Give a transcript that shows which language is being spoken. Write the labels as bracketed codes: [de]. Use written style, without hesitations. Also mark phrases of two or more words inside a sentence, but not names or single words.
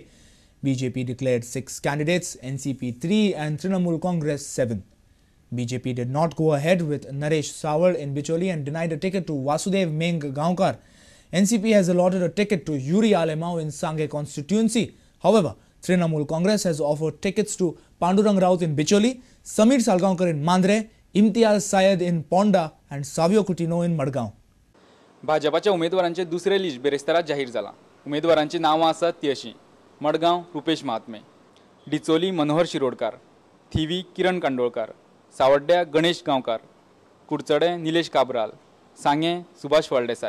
[en] BJP declared 6 candidates, NCP 3 and Trinamool Congress 7. BJP did not go ahead with Naresh Sawar in Bicholi and denied a ticket to Vasudev Meng Gaonkar. NCP has allotted a ticket to Yuri Alemao in Sanguem constituency. However, Trinamool Congress has offered tickets to Pandurang Raut in Bicholi, Salgaonkar in Mandre, Imtiaz Syed in Ponda and Savio Coutinho in Madgaon. [kok] भाजपाच्या उमेदवारांचे दुसरे लिस्ट बेरेस्तारात जाहीर झाला. उमेदवारांची नावं आसात ती अशी: मडगांव रुपेश महात्मे, डिचोली मनोहर शिरोडकार, थिवी किरण कांडोळकार, सावड्ड्या गणेश गांवकार, कुडचडे निलेश काबराल, सांगे सुभाष फळदेसाय.